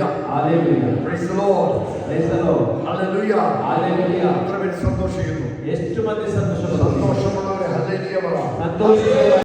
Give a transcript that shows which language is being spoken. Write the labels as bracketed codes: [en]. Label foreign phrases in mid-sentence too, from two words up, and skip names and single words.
[kn] ಹಾಲೆಲೂಯ. [en] Praise the Lord. Praise the Lord. [ml] ഹല്ലേലൂയ. [kn] ಹಾಲೆಲೂಯ. [ml] എത്ര പേര് സന്തോഷിക്കുന്നു? [kn] ಎಷ್ಟು ಮಂದಿ ಸಂತೋಷ? [ml] സന്തോഷമുള്ളവരെ ഹല്ലേലൂയ പറ. [kn] ಸಂತೋಷ